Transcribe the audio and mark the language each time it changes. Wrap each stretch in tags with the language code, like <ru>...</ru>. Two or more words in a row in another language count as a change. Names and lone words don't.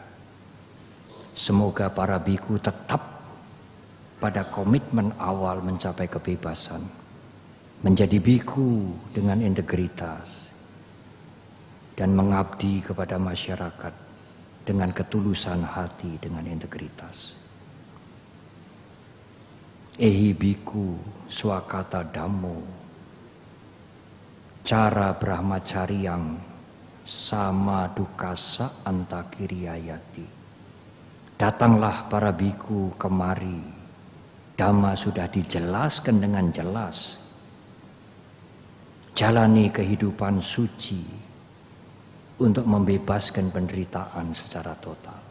<id>Semoga para biku tetap pada komitmen awal mencapai kebebasan, menjadi biku dengan integritas, dan mengabdi kepada masyarakat dengan ketulusan hati dengan integritas.</id> <pi>Ehi biku swakata dhammo, cara brahmacaryang sama dukasa antakiriyayati.</pi> <id>Datanglah para biku kemari. Dhamma sudah dijelaskan dengan jelas. Jalani kehidupan suci untuk membebaskan penderitaan secara total.</id>